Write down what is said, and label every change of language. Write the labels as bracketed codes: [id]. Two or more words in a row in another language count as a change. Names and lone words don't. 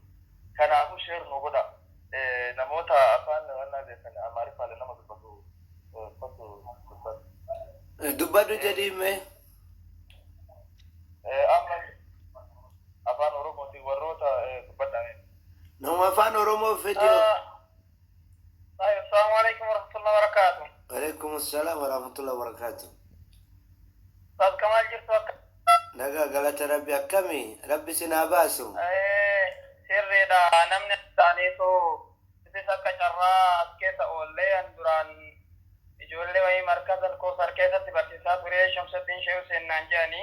[om] Kanaafuu sheer nu godha. Namoota afaan wannaa beekan Amaariffaalee nama dubbatu. Dubbadhu jedhiime. Amma afaan Oromootiin warroota dubbadhame. Nama afaan Oromoo fedhiyo. [ar] السلام عليكم ورحمة الله وبركاته. وعليكم السلام ورحمة الله وبركاته. [om] Ustaz Kamal jirtu akka nagaa galata Rabbi akkami Rabbi sinaa baasu. Sirriidha namni isaaniitu isis akka carraa as keessa oollee an duraan ijoollee wayii markaza koosar keessatti barsiisaa ture Shamsuddin Shehu Seennaan jedhanii.